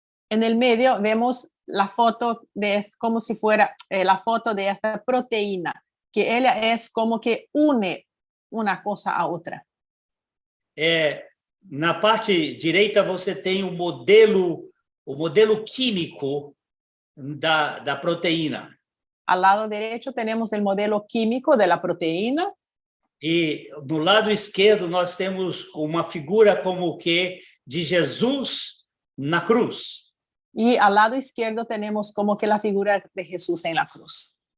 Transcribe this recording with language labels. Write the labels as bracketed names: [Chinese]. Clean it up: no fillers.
[Spanish] En el medio vemos la foto como si fuera la foto de esta proteína, que ella es como que une una cosa a otra. [Portuguese] Na parte direita você tem o modelo químico da proteína. [Spanish] Al lado derecho tenemos el modelo químico de la proteína. [Portuguese] E no lado esquerdo nós temos uma figura como que de Jesus na cruz. [Spanish] Y al lado izquierdo tenemos como que la figura de Jesús en la cruz.